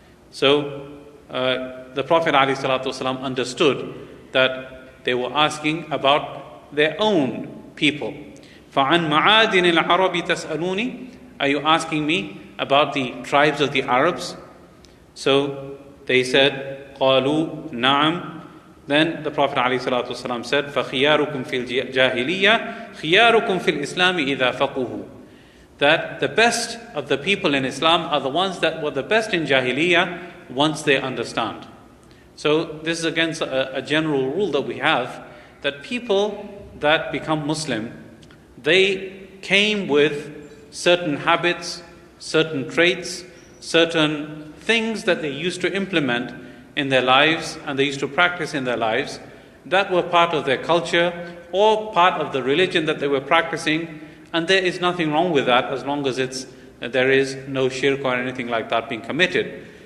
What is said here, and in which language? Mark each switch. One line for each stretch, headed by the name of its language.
English: So the Prophet alayhi salatu wasalam understood that they were asking about their own people.
Arabic: فَعَنْ مَعَادِنِ الْعَرَبِ تَسْأَلُونِ.
English: Are you asking me about the tribes of the Arabs? So they said,
Arabic: قَالُوا نَعَمْ.
English: Then the Prophet ﷺ said,
Arabic: فَخِيَارُكُمْ فِي الْجَاهِلِيَّةِ خِيَارُكُمْ فِي الْإِسْلَامِ إِذَا فَقُهُ.
English: That the best of the people in Islam are the ones that were the best in Jahiliyyah once they understand. So this is against a general rule that we have, that people that become Muslim, they came with certain habits, certain traits, certain things that they used to implement in their lives and they used to practice in their lives, that were part of their culture or part of the religion that they were practicing, and there is nothing wrong with that as long as there is no shirk or anything like that being committed.